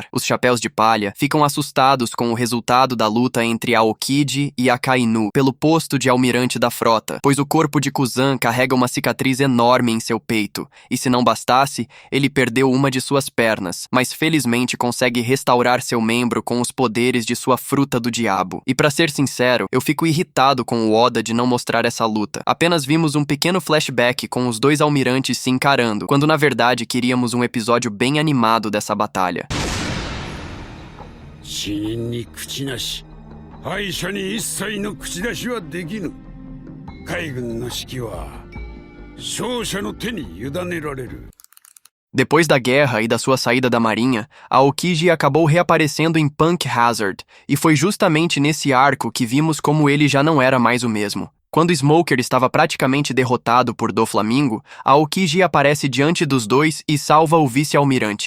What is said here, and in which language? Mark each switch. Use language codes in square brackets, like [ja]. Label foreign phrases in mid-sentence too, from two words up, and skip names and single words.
[pt] Os Chapéus de Palha ficam assustados com o resultado da luta entre Aokiji e Akainu pelo posto de almirante da frota, pois o corpo de Kuzan carrega uma cicatriz enorme em seu peito, e se não bastasse, ele perdeu uma de suas pernas, mas felizmente consegue restaurar seu membro com os poderes de sua fruta do diabo. E pra ser sincero, eu fico irritado com o Oda de não mostrar essa luta. Apenas vimos um pequeno flashback com os dois almirantes se encarando, quando na verdade queríamos um episódio bem animado dessa batalha. [ja] 死人に口なし、敗者に一切の口出しはできぬ。海軍の指揮は勝者の手に委ねられる。 [pt] Depois da guerra e da sua saída da marinha, Aokiji acabou reaparecendo em Punk Hazard, e foi justamente nesse arco que vimos como ele já não era mais o mesmo. Quando Smoker estava praticamente derrotado por Doflamingo, Aokiji aparece diante dos dois e salva o vice-almirante.